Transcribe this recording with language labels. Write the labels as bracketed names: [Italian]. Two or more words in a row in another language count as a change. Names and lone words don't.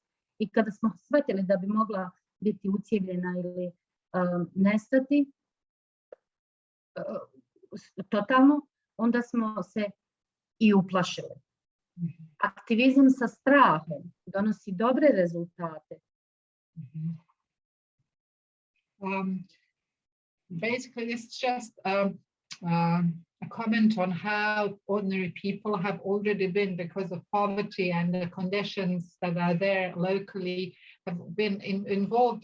[Croatian] I kada smo shvatili da bi mogla biti ucijevljena ili nestati totalno, onda smo se i uplašili. Aktivizam sa strahom donosi dobre rezultate. [English] Basically, it's just a comment on how ordinary people have already been, because of poverty and the conditions that are there locally, have been involved